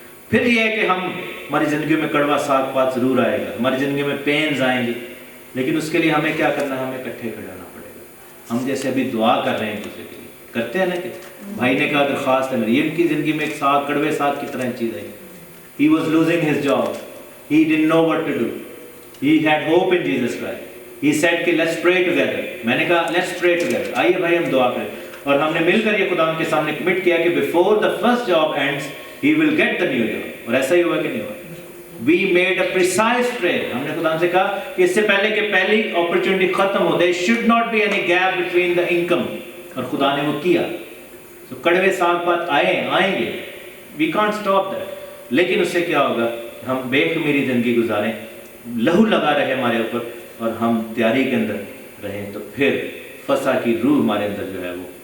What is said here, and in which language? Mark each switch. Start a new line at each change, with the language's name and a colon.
Hindi: फिर ये है कि हम हमारी ज़िंदगी में कड़वा साग पात ज़रूर आएगा, हमारी ज़िंदगी में पेन्स आएंगे, लेकिन उसके लिए हमें क्या करना है? हमें इकट्ठे खड़े होना पड़ेगा। हम जैसे अभी दुआ कर रहे हैं एक दूसरे के लिए, करते हैं ना कि भाई ने कहा दरख्वास्त है मेरी, इनकी ज़िंदगी में एक साग, कड़वे साग की तरह चीज़ आई।
English: He was losing his job. He didn't know what to do. He had hope in Jesus Christ. He said
Hindi: कि
English: let's pray together.
Hindi: मैंने कहा
English: let's pray together.
Hindi: आइए भाई हम दुआ करें। और हमने मिलकर ये खुदा के सामने कमिट किया कि
English: before the first job ends, he will get the new job.
Hindi: और ऐसा ही हुआ कि नहीं हुआ?
English: We made a precise prayer.
Hindi: हमने खुदा से कहा कि इससे पहले कि पहली opportunity खत्म हो,
English: there should not be any gap between the income.
Hindi: और खुदा ने वो किया। तो कड़वे साग पात आएंगे।
English: We can't stop that.
Hindi: लेकिन उससे क्या होगा? हम बेखमीरी जिंदगी गुजारें, लहू लगा रहे हमारे ऊपर, और हम तैयारी के अंदर रहें, तो फिर फसा की रूह हमारे अंदर जो है वो